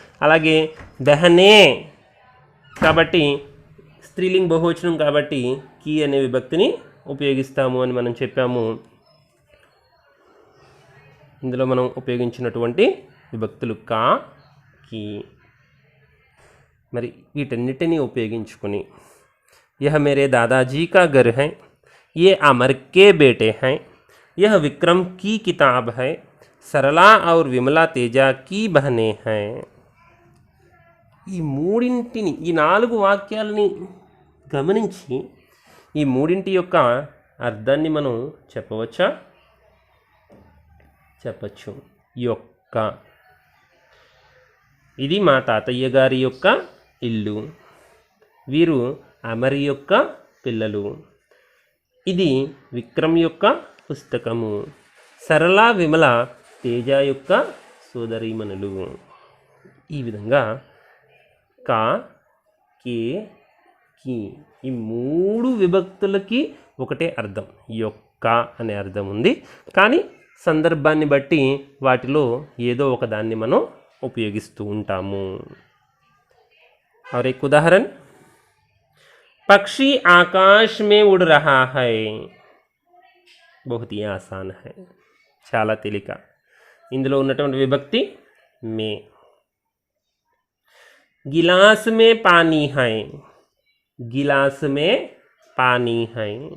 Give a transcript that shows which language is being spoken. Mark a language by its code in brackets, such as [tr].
[te] అలాగే బెహనే కాబట్టి స్త్రీలింగ బహువచనం కాబట్టి కీ అనే విభక్తిని ఉపయోగిస్తాము అని మనం చెప్పాము. ఇందులో మనం ఉపయోగించినటువంటి విభక్తులు కా, కీ. మరి వీటన్నిటినీ ఉపయోగించుకొని [hi] यह मेरे दादाजी का घर है, ये अमर के बेटे हैं, यह विक्रम की किताब है, सरला और विमला तेजा की बहनें हैं. [te] ఈ మూడింటిని, ఈ 4 వాక్యాలని గమనించి ఈ మూడింటి యొక్క అర్థాన్ని మనం చెప్పవచ్చా? చెప్పచ్చు. యొక్క, ఇది మా తాతయ్య గారి యొక్క ఇల్లు, వీరు అమర్ యొక్క పిల్లలు, ఇది విక్రమ్ యొక్క పుస్తకము, సరళ విమల తేజ యొక్క సోదరీమణులు. ఈ విధంగా కా, కే, కీ ఈ 3 విభక్తులకి ఒకటే అర్థం, యొక్క అనే అర్థం ఉంది. కానీ సందర్భాన్ని బట్టి వాటిలో ఏదో ఒక దాన్ని మనం ఉపయోగిస్తూ ఉంటాము. [hi] और एक उदाहरण, पक्षी आकाश में उड़ रहा है. बहुत ही आसान है, [te] చాలా తేలిక. ఇందులో ఉన్నటువంటి విభక్తి మే. [hi] गिलास में पानी है. गिलास में पानी है.